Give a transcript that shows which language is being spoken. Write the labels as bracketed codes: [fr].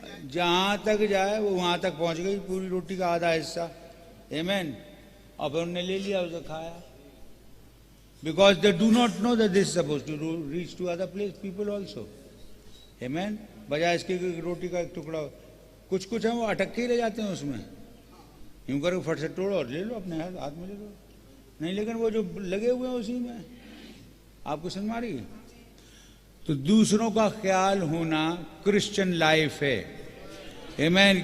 [hi] जहाँ तक जाए वो वहाँ तक पहुँच गई पूरी रोटी का आधा हिस्सा. आमीन. और फिर उन्होंने ले लिया, उसे खाया. [en] Because they do not know that this is supposed to reach to other place people also. Amen. [hi] बजाय इसके रोटी का एक टुकड़ा, कुछ कुछ है वो अटक के ही ले जाते हैं उसमें, यूं करके फट से तोड़ो और ले लो, अपने हाथ में ले लो. नहीं, लेकिन वो जो लगे हुए हैं उसी में. आपको समझ में आ रही है? तो दूसरों का ख्याल होना क्रिश्चियन लाइफ है। आमीन।